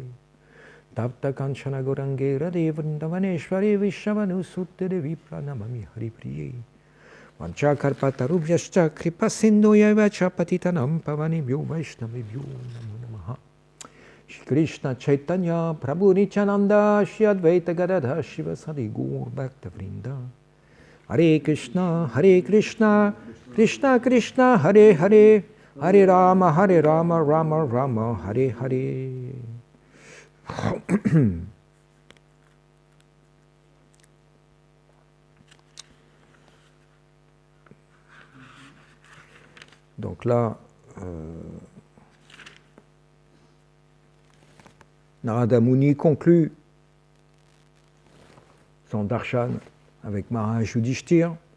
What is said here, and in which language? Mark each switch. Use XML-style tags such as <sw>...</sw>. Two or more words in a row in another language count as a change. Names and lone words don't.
<sa>Tapta Kanchana Gorange Radhe Vrindavaneshwari Vishavanu Sutte Devi Pranamami Haripriye Vanchakarpatarubhyascha Kripa Sindhu Yavacha Patitanam Pavanibhyo Vaishnavibhyo Namo Namaha Shri Krishna Chaitanya Prabhu Nityananda Shri Advaita Gadadha Shiva Sadi Gaur Bhakta Vrinda Hare Krishna Krishna Krishna Hare Hare Hare Rama Rama Rama Hare Hare.</sa> <fr>Donc là, Narada Muni conclut son darshan avec Maharaj Yudhishthira.</fr>